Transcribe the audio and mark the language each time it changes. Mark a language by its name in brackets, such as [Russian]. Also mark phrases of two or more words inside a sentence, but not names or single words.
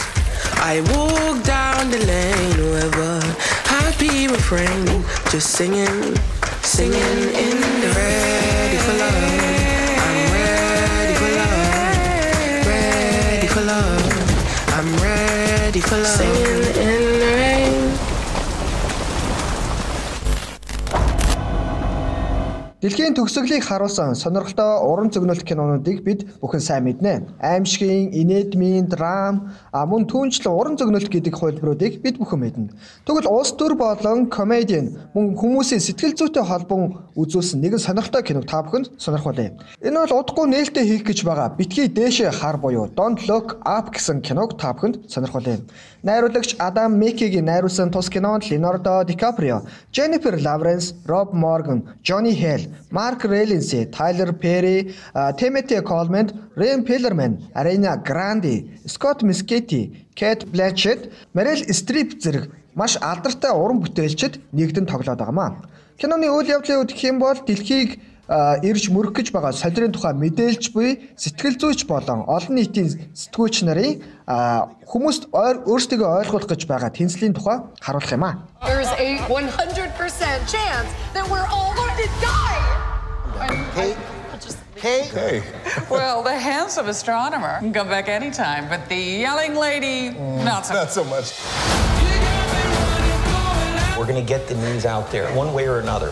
[English] I walk down the lane with a happy refrain, just singing, singing in the ready for love. I'm ready for love, ready for love. I'm ready for love. Singing in the rain. [Mongolian] Дэлхийн төгсгөлийг харуулсан сонирхолтой уран зөгнөлт кинонуудыг бид бүхэн сайн мэднэ. Аимшигын, инэдмийн, драм, мөн түүнчлэн уран зөгнөлт гэдэг хувилбаруудыг бид бүхэн мэднэ. Тэгвэл улс төр болон комедийн мөн хүмүүсийн сэтгэл зүйтэй холбон үзүүлсэн нэгэн сонирхолтой киног та бүхэнд сонирхуулъя. Энэ бол удахгүй нээлттэй хийх гэж байгаа битгий дээшээ хар буюу Don't Look Up гэсэн киног та бүхэнд сонирхуулъя. Найруулагч Адам Маккейгийн найруулсан тус кинонд Leonardo DiCaprio, Jennifer Lawrence, Rob Morgan, Johnny Hale, Mark Rylance, Tyler Perry, Timothy Chalamet, Ryan Pellerman, Ariana Grande, Scott Mescudi, Kate Blanchett, Meryl Streep зэрэг маш алдартай уран бүтээлчид нэгдэн тоглоод байгаамаа. Киноны үйл явдлын үед гэх юм бол дэлхийг ирж мөрөх гэж байгаа солирын тухай мэдээлж буй сэтгэл зүйч болон олон нийтийн сэтгүүлч нарын хүмүүст өөрсдөө ойлгуулах гэж байгаа тэнцлийн тухай харуулах юм аа. [English] There's a 100% chance that we're all going to die. Hey. Well, the handsome astronomer can come back anytime, but the yelling lady, not so much. We're going to get the news out there one way or another.